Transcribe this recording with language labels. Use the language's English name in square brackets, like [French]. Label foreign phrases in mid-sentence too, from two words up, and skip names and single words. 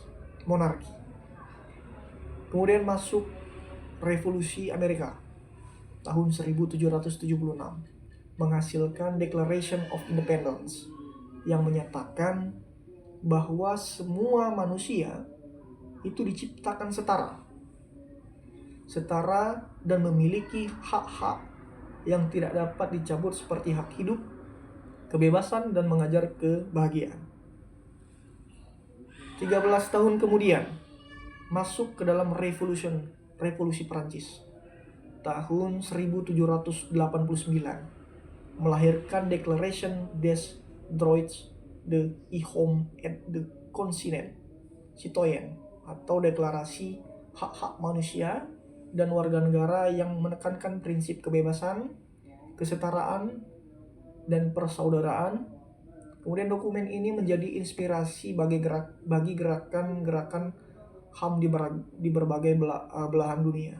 [Indonesian] Kemudian masuk Revolusi Amerika tahun 1776 menghasilkan Declaration of Independence yang menyatakan bahwa semua manusia itu diciptakan setara dan memiliki hak-hak yang tidak dapat dicabut seperti hak hidup, kebebasan, dan mengajar kebahagiaan. 13 tahun kemudian masuk ke dalam Revolusi Prancis tahun 1789 melahirkan Declaration des Droits de l'Homme et du Continent Citoyen atau Deklarasi Hak-Hak Manusia dan Warga Negara yang menekankan prinsip kebebasan, kesetaraan, dan persaudaraan. Kemudian dokumen ini menjadi inspirasi bagi gerakan-gerakan HAM di berbagai belahan dunia.